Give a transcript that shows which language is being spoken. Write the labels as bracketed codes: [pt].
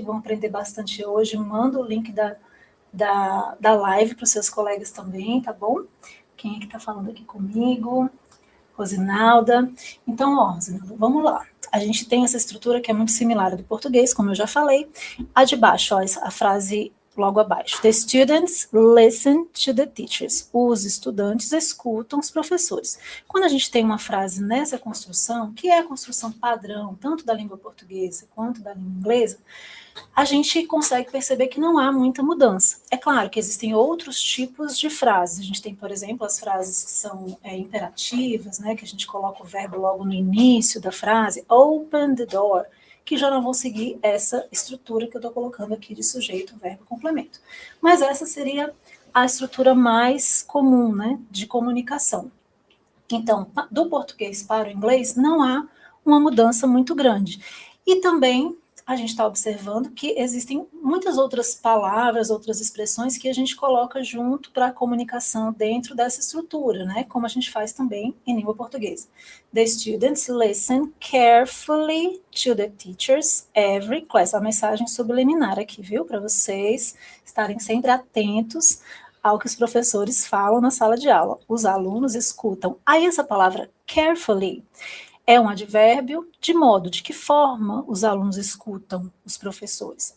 [pt] Vamos aprender bastante hoje. Manda o link da live para os seus colegas também, tá bom? Quem é que está falando aqui comigo? Rosinalda. Então, ó, Rosinalda, vamos lá. A gente tem essa estrutura que é muito similar à do português, como eu já falei. A de baixo, ó, a frase logo abaixo. [en] The students listen to the teachers. [pt] Os estudantes escutam os professores. Quando a gente tem uma frase nessa construção, que é a construção padrão, tanto da língua portuguesa quanto da língua inglesa, a gente consegue perceber que não há muita mudança. É claro que existem outros tipos de frases. A gente tem, por exemplo, as frases que são imperativas, né, que a gente coloca o verbo logo no início da frase, [en] open the door, [pt] que já não vão seguir essa estrutura que eu estou colocando aqui de sujeito, verbo, complemento. Mas essa seria a estrutura mais comum, né, de comunicação. Então, do português para o inglês, não há uma mudança muito grande. E também a gente está observando que existem muitas outras palavras, outras expressões que a gente coloca junto para a comunicação dentro dessa estrutura, né? Como a gente faz também em língua portuguesa. [en] The students listen carefully to the teachers every class. [pt] A mensagem subliminar aqui, viu? Para vocês estarem sempre atentos ao que os professores falam na sala de aula. Os alunos escutam. Aí essa palavra carefully é um advérbio de modo, de que forma os alunos escutam os professores?